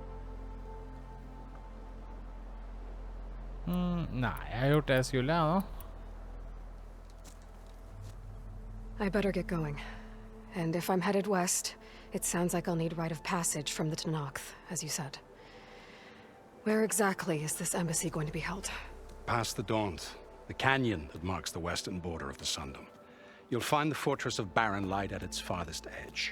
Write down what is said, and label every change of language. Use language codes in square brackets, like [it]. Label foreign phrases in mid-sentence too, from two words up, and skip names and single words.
[no] Nei, jeg har gjort det jeg skulle, ja, nå. [en] I better get going. And if I'm headed west, it sounds like I'll need rite of passage from the Tenakth, as you said. Where exactly is this embassy going to be held? Past the Daunt, the canyon that marks the western border of the Sundom. You'll find the fortress of Barren Light at its farthest edge.